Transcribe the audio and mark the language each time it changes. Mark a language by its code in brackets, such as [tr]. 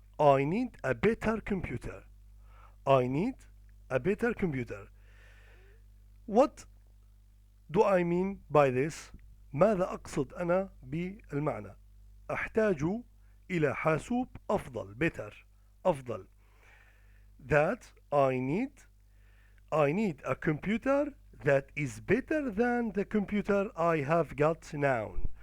[en] I need a better computer. I need a better computer. What do I mean by this? [ar] ماذا أقصد أنا بالمعنى؟ أحتاج إلى حاسوب أفضل، better، أفضل. [en] That I need a computer that is better than the computer I have got now.